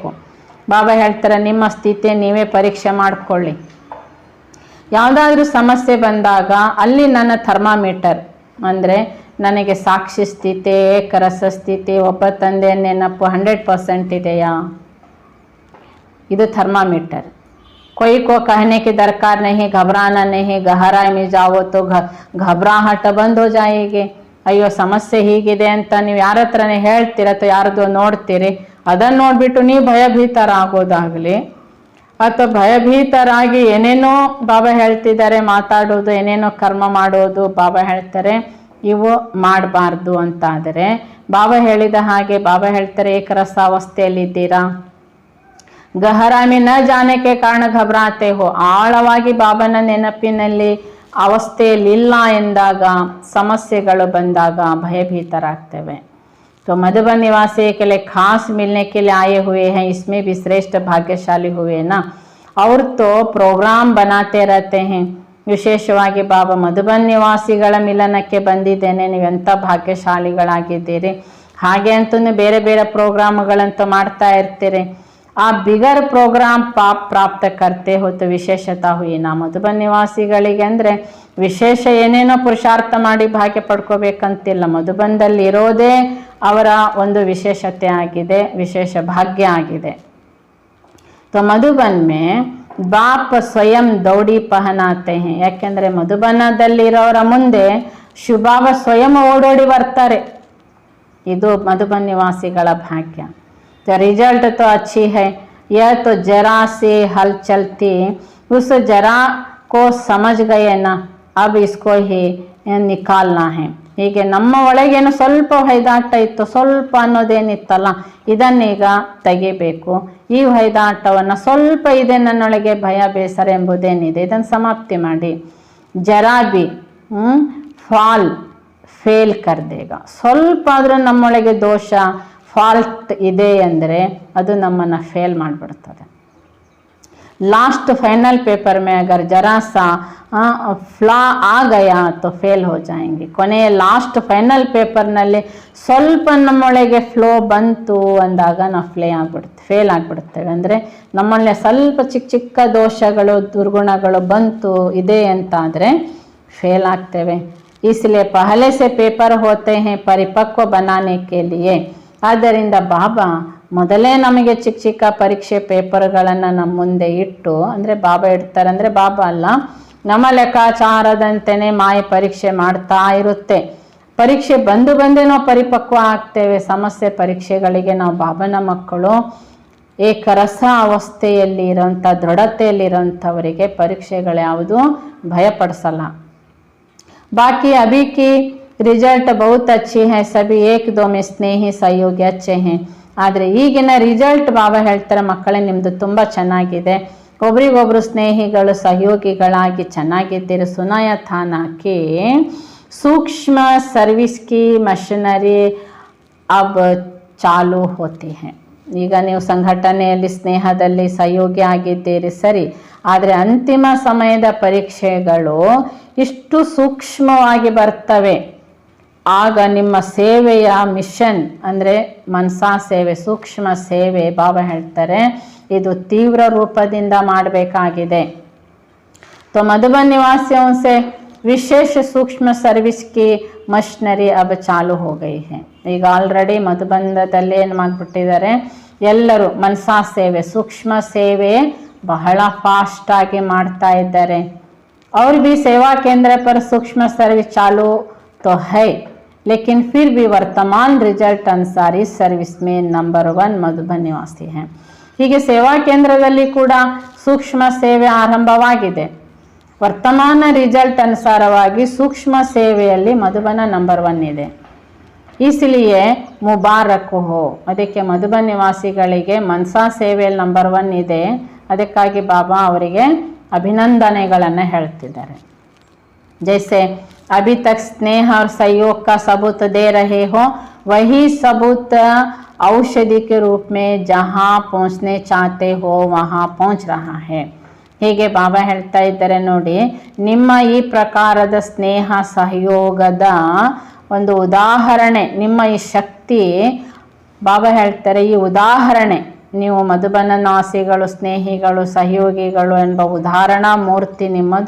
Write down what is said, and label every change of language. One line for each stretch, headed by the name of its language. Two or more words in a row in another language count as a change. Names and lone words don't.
Kannada: ಬಾಬಾ ಹೇಳ್ತಾರೆ ನಿಮ್ಮ ಸ್ಥಿತಿ ನೀವೇ ಪರೀಕ್ಷೆ ಮಾಡಿಕೊಳ್ಳಿ. ಯಾವುದಾದ್ರೂ ಸಮಸ್ಯೆ ಬಂದಾಗ ಅಲ್ಲಿ ನನ್ನ ಥರ್ಮಾಮೀಟರ್ ಅಂದರೆ ನನಗೆ ಸಾಕ್ಷಿ ಸ್ಥಿತಿ, ಏಕರಸ ಸ್ಥಿತಿ, ಒಬ್ಬ ತಂದೆ ನೆನಪು 100% ಇದೆಯಾ, ಇದು ಥರ್ಮಾಮೀಟರ್.
Hindi: कोई को कहने की दरकार नहीं, घबराना नहीं, गहराई में जाओ तो घबराहट बंद हो जाएगी.
Kannada: ಅಯ್ಯೋ ಸಮಸ್ಯೆ ಹೀಗಿದೆ ಅಂತ ನೀವು ಯಾರ ಹತ್ರನೇ ಹೇಳ್ತೀರ ಅಥವಾ ಯಾರ್ದೋ ನೋಡ್ತೀರಿ, ಅದನ್ನು ನೋಡಿಬಿಟ್ಟು ನೀವು ಭಯಭೀತರಾಗೋದಾಗಲಿ ಅಥವಾ ಭಯಭೀತರಾಗಿ ಏನೇನೋ ಬಾಬಾ ಹೇಳ್ತಿದ್ದಾರೆ ಮಾತಾಡೋದು, ಏನೇನೋ ಕರ್ಮ ಮಾಡೋದು ಬಾಬಾ ಹೇಳ್ತಾರೆ ಇವು ಮಾಡಬಾರ್ದು ಅಂತಾದರೆ ಬಾಬಾ ಹೇಳಿದ ಹಾಗೆ ಬಾಬಾ ಹೇಳ್ತಾರೆ ಏಕರಸಾವಸ್ಥೆಯಲ್ಲಿದ್ದೀರಾ,
Hindi: गहरा में न जाने के कारण घबराते हो,
Kannada: ಆಳವಾಗಿ ಬಾಬನ ನೆನಪಿನಲ್ಲಿ ಅವಸ್ಥೆಯಲ್ಲಿಲ್ಲ ಎಂದಾಗ ಸಮಸ್ಯೆಗಳು ಬಂದಾಗ ಭಯಭೀತರಾಗ್ತೇವೆ.
Hindi: तो मधुबन निवासी के लिए खास मिलने के लिए आए हुए हैं, इसमें भी श्रेष्ठ भाग्यशाली हुए ना. और तो प्रोग्राम बनाते रहते हैं.
Kannada: ವಿಶೇಷವಾಗಿ ಬಾಬಾ ಮಧುಬನ್ ನಿವಾಸಿಗಳ ಮಿಲನಕ್ಕೆ ಬಂದಿದ್ದೇನೆ, ನೀವೆಂಥ ಭಾಗ್ಯಶಾಲಿಗಳಾಗಿದ್ದೀರಿ. ಹಾಗೆ ಅಂತೂ ಬೇರೆ ಬೇರೆ ಪ್ರೋಗ್ರಾಮ್ಗಳಂತೂ ಮಾಡ್ತಾ ಇರ್ತೀರಿ.
Hindi: आ बिगर प्रोग्राम पाप प्राप्त करते हो तो विशेषता हुई ना.
Kannada: ಮಧುಬನ್ ನಿವಾಸಿಗಳಿಗೆ ಅಂದರೆ ವಿಶೇಷ ಏನೇನೋ ಪುರುಷಾರ್ಥ ಮಾಡಿ ಭಾಗ್ಯ ಪಡ್ಕೋಬೇಕಂತಿಲ್ಲ. ಮಧುಬನ್ದಲ್ಲಿ ಇರೋದೇ ಅವರ ಒಂದು ವಿಶೇಷತೆ ಆಗಿದೆ, ವಿಶೇಷ ಭಾಗ್ಯ ಆಗಿದೆ.
Hindi: तो मधुबन में बाप स्वयं दौड़ी पहनाते हैं.
Kannada: ಯಾಕೆಂದರೆ ಮಧುಬನದಲ್ಲಿರೋರ ಮುಂದೆ ಶುಭಾವ ಸ್ವಯಂ ಓಡೋಡಿ ಬರ್ತಾರೆ. ಇದು ಮಧುಬನ್ ನಿವಾಸಿಗಳ ಭಾಗ್ಯ.
Hindi: तो रिजल्ट तो अच्छी है, यह तो जरा से हलचल थी, उस जरा को समझ गए ना, अब इसको ही निकालना है.
Kannada: ಹೀಗೆ ನಮ್ಮ ಒಳಗೇನು ಸ್ವಲ್ಪ ಹೊಯ್ದಾಟ ಇತ್ತು, ಸ್ವಲ್ಪ ಅನ್ನೋದೇನಿತ್ತಲ್ಲ ಇದನ್ನೀಗ ತೆಗಿಬೇಕು. ಈ ಹೊಯ್ದಾಟವನ್ನು ಸ್ವಲ್ಪ ಇದೆ ನನ್ನೊಳಗೆ ಭಯ ಬೇಸರ ಎಂಬುದೇನಿದೆ ಇದನ್ನು ಸಮಾಪ್ತಿ ಮಾಡಿ.
Hindi: ज़रा भी फ़ॉल फ़ेल कर देगा.
Kannada: ಸ್ವಲ್ಪ ಆದರೂ ನಮ್ಮೊಳಗೆ ದೋಷ ಫಾಲ್ಟ್ ಇದೆ ಅಂದರೆ ಅದು ನಮ್ಮನ್ನು ಫೇಲ್ ಮಾಡಿಬಿಡ್ತದೆ.
English: last final paper
Hindi: में अगर जरा सा फ्ला आ गया तो फेल हो जाएंगे.
Kannada: ಕೊನೆಯ
English: last final
Kannada: ಪೇಪರ್ನಲ್ಲಿ ಸ್ವಲ್ಪ ನಮ್ಮೊಳಗೆ ಫ್ಲೋ ಬಂತು ಅಂದಾಗ ನಾವು ಫೇಲ್ ಆಗಿಬಿಡ್ತೇವೆ. ಅಂದರೆ ನಮ್ಮಲ್ಲಿ ಸ್ವಲ್ಪ ಚಿಕ್ಕ ಚಿಕ್ಕ ದೋಷಗಳು ದುರ್ಗುಣಗಳು ಬಂತು ಇದೆ ಅಂತಾದರೆ ಫೇಲ್ ಆಗ್ತೇವೆ.
Hindi: इसलिए पहले से पेपर होते हैं परिपक्व बनाने के लिए.
Kannada: ಆದ್ದರಿಂದ ಬಾಬಾ ಮೊದಲೇ ನಮಗೆ ಚಿಕ್ಕ ಚಿಕ್ಕ ಪರೀಕ್ಷೆ ಪೇಪರ್ಗಳನ್ನು ನಮ್ಮ ಮುಂದೆ ಇಟ್ಟು, ಅಂದರೆ ಬಾಬಾ ಇಡ್ತಾರೆ ಅಂದರೆ ಬಾಬಾ ಅಲ್ಲ, ನಮ್ಮ ಲೆಕ್ಕಾಚಾರದಂತೆಯೇ ಮಾಯ ಪರೀಕ್ಷೆ ಮಾಡ್ತಾ ಇರುತ್ತೆ. ಪರೀಕ್ಷೆ ಬಂದೇ ನಾವು ಪರಿಪಕ್ವ ಆಗ್ತೇವೆ. ಸಮಸ್ಯೆ ಪರೀಕ್ಷೆಗಳಿಗೆ ನಾವು ಬಾಬನ ಮಕ್ಕಳು ಏಕರಸ ಅವಸ್ಥೆಯಲ್ಲಿ ಇರೋಂಥ ದೃಢತೆಯಲ್ಲಿರೋಂಥವರಿಗೆ ಪರೀಕ್ಷೆಗಳು ಯಾವುದು ಭಯಪಡಿಸಲ್ಲ.
Hindi: बाकी अभी की रिजल्ट बहुत अच्छी है, सभी एक दो में स्नेही सहयोगी अच्छे हैं.
Kannada: ಆದರೆ ಈಗಿನ ರಿಸಲ್ಟ್ ಬಾಬಾ ಹೇಳ್ತಾರೆ, ಮಕ್ಕಳೇ ನಿಮ್ಮದು ತುಂಬ ಚೆನ್ನಾಗಿದೆ, ಒಬ್ರಿಗೊಬ್ರು ಸ್ನೇಹಿಗಳು ಸಹಯೋಗಿಗಳಾಗಿ ಚೆನ್ನಾಗಿದ್ದೀರಿ.
Hindi: सुनाया था ना कि सूक्ष्म सर्विस की मशीनरी अब चालू होती है.
Kannada: ಈಗ ನೀವು ಸಂಘಟನೆಯಲ್ಲಿ ಸ್ನೇಹದಲ್ಲಿ ಸಹಯೋಗಿ ಆಗಿದ್ದೀರಿ ಸರಿ, ಆದರೆ ಅಂತಿಮ ಸಮಯದ ಪರೀಕ್ಷೆಗಳು ಇಷ್ಟು ಸೂಕ್ಷ್ಮವಾಗಿ ಬರ್ತವೆ. ಆಗ ನಿಮ್ಮ ಸೇವೆಯ ಮಿಷನ್ ಅಂದರೆ ಮನಸಾ ಸೇವೆ, ಸೂಕ್ಷ್ಮ ಸೇವೆ ಬಾಬಾ ಹೇಳ್ತಾರೆ ಇದು ತೀವ್ರ ರೂಪದಿಂದ ಮಾಡಬೇಕಾಗಿದೆ.
Hindi: तो मधुबन निवासियों से विशेष सूक्ष्म सर्विस की मशीनरी अब चालू हो गई है.
Kannada: ಈಗ ಆಲ್ರೆಡಿ ಮಧುಬಂಧದಲ್ಲಿ ಏನು ಮಾಡಿಬಿಟ್ಟಿದ್ದಾರೆ, ಎಲ್ಲರೂ ಮನಸಾ ಸೇವೆ ಸೂಕ್ಷ್ಮ ಸೇವೆ ಬಹಳ ಫಾಸ್ಟ್ ಆಗಿ ಮಾಡ್ತಾ ಇದ್ದಾರೆ.
Hindi: और भी सेवा केंद्र पर सूक्ष्म सर्विस चालू तो है, लेकिन फिर भी वर्तमान रिजल्ट अनुसार इस सर्विस में नंबर 1 मधुबन निवासी है.
Kannada: ಹೀಗೆ ಸೇವಾ ಕೇಂದ್ರದಲ್ಲಿ ಕೂಡ ಸೂಕ್ಷ್ಮ ಸೇವೆ ಆರಂಭವಾಗಿದೆ. ವರ್ತಮಾನ ರಿಸಲ್ಟ್ ಅನುಸಾರವಾಗಿ ಸೂಕ್ಷ್ಮ ಸೇವೆಯಲ್ಲಿ ಮಧುಬನ ನಂಬರ್ 1 ಇದೆ.
Hindi: इसलिए मुबारक हो,
Kannada: ಅದಕ್ಕೆ ಮಧುಬನ್ ನಿವಾಸಿಗಳಿಗೆ ಮನಸಾ ಸೇವೆಯಲ್ಲಿ ನಂಬರ್ 1 ಇದೆ. ಅದಕ್ಕಾಗಿ ಬಾಬಾ ಅವರಿಗೆ ಅಭಿನಂದನೆಗಳನ್ನು ಹೇಳ್ತಿದ್ದಾರೆ.
Hindi: जैसे अभी तक स्नेह और सहयोग का सबूत दे रहे हो, वही सबूत औषधि के रूप में जहाँ पहुँचने चाहते हो वहाँ पहुँच रहा है.
Kannada: ಹೀಗೆ ಬಾಬಾ ಹೇಳ್ತಾ ಇದ್ದಾರೆ ನೋಡಿ, ನಿಮ್ಮ ಈ ಪ್ರಕಾರದ ಸ್ನೇಹ ಸಹಯೋಗದ ಒಂದು ಉದಾಹರಣೆ, ನಿಮ್ಮ ಈ ಶಕ್ತಿ ಬಾಬಾ ಹೇಳ್ತಾರೆ ಈ ಉದಾಹರಣೆ ನೀವು ಮಧುಬನ ನಿವಾಸಿಗಳು ಸ್ನೇಹಿಗಳು ಸಹಯೋಗಿಗಳು ಎಂಬ ಉದಾಹರಣಾ ಮೂರ್ತಿ ನಿಮ್ಮದು.